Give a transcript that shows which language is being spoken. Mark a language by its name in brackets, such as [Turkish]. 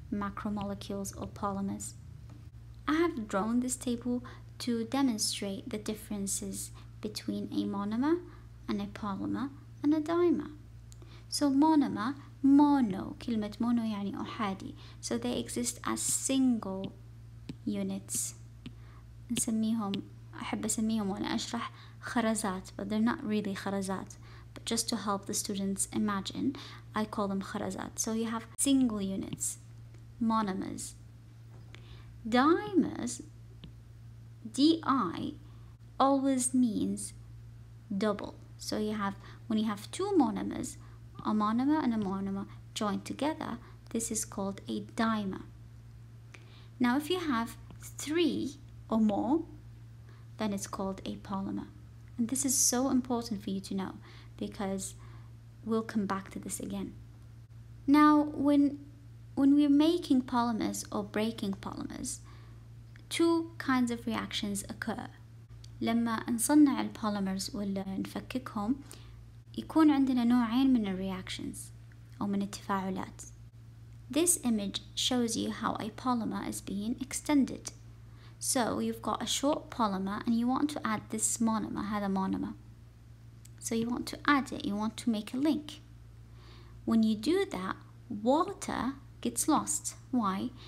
[English] macromolecules or polymers. I have drawn this table to demonstrate the differences between a monomer and a polymer and a dimer. So monomer, mono, [Arabic] كلمة mono يعني أحادي. [English] So they exist as single units. [Arabic] أحب أسميهم وأنا أشرح خرزات, [English] but they're not really [Arabic] خرزات. [English] But just to help the students imagine, I call them خرزات. So you have single units, monomers. Dimers, di, always means double. So when you have two monomers, a monomer and a monomer joined together, this is called a dimer. Now if you have three or more, then it's called a polymer. And this is so important for you to know, because we'll come back to this again. Now when we're making polymers or breaking polymers, two kinds of reactions occur. [Arabic] لما نصنع البوليمرز ولا نفككهم يكون عندنا نوعين من الرياكشنز أو من التفاعلات. [English] This image shows you how a polymer is being extended. So you've got a short polymer and you want to add this monomer, [Arabic] هذا [English] monomer. So you want to add it, you want to make a link. When you do that, water gets lost. Why?